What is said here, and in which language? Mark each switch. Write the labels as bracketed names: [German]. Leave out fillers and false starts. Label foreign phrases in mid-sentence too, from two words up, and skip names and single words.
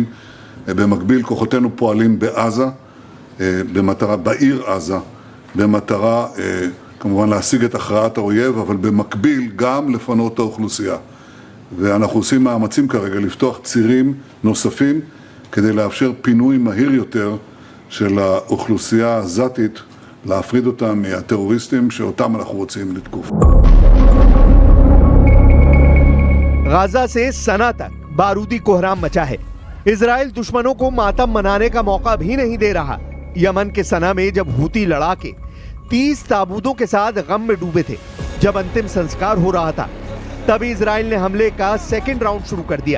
[Hebrew] במקביל כוחותינו פועלים בעזה, בעיר עזה, במטרה כמובן להשיג את הכרעת האויב, אבל במקביל גם לפנות את האוכלוסייה. ואנחנו עושים מאמצים כרגע לפתוח צירים נוספים כדי לאפשר פינוי מהיר יותר של האוכלוסייה העזתית, להפריד אותה מהטרוריסטים שאותם אנחנו רוצים לתקוף. [Hindi] गाजा से सना तक बारूदी कोहराम मचा है। इजराइल दुश्मनों को मातम मनाने का मौका भी नहीं दे रहा। यमन के सना में जब हूती लड़ाके 30 ताबूतों के साथ गम में डूबे थे, जब अंतिम संस्कार हो रहा था, तभी इजराइल ने हमले का [English] second round [Hindi] शुरू कर दिया।